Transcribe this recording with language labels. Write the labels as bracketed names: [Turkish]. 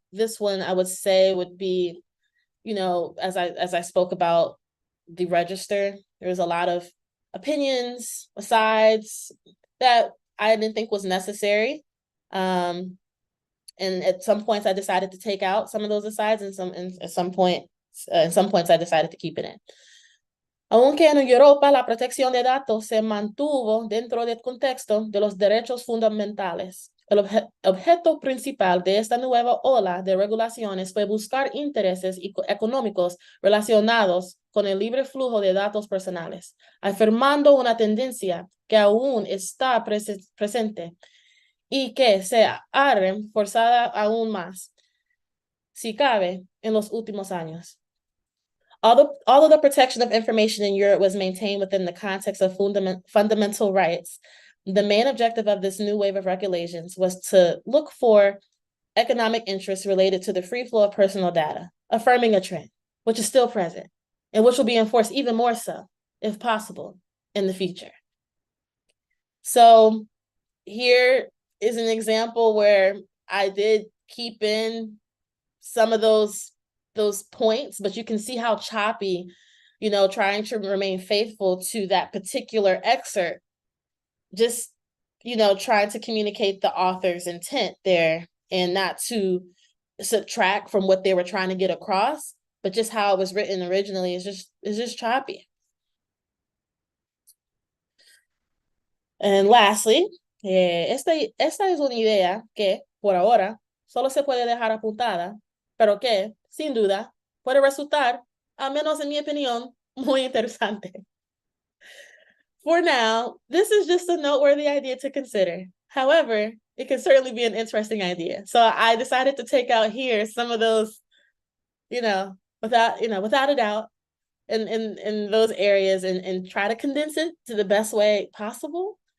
[English] This one I would say would be, you know, as I spoke about the register, there's a lot of opinions, asides that I didn't think was necessary. And at some points I decided to take out some of those asides, and at some points I decided to keep it in. [Spanish] Aunque en Europa la protección de datos se mantuvo dentro del contexto de los derechos fundamentales, el objeto principal de esta nueva ola de regulaciones fue buscar intereses económicos relacionados con el libre flujo de datos personales, afirmando una tendencia que aún está presente y que se ha reforzado aún más, si cabe, en los últimos años. [English] Although the protection of information in Europe was maintained within the context of fundamental rights, the main objective of this new wave of regulations was to look for economic interests related to the free flow of personal data, affirming a trend, which is still present, and which will be enforced even more so, if possible, in the future. So here is an example where I did keep in some of those points, but you can see how choppy, you know, trying to remain faithful to that particular excerpt, just, you know, trying to communicate the author's intent there and not to subtract from what they were trying to get across, but just how it was written originally is just choppy. And lastly, [Spanish] esta es una idea que, por ahora, solo se puede dejar apuntada, pero que, sin duda, puede resultar, al menos en mi opinión, muy interesante. [English] For now, this is just a noteworthy idea to consider. However, it can certainly be an interesting idea. So I decided to take out here some of those, without a doubt, in those areas and try to condense it to the best way possible.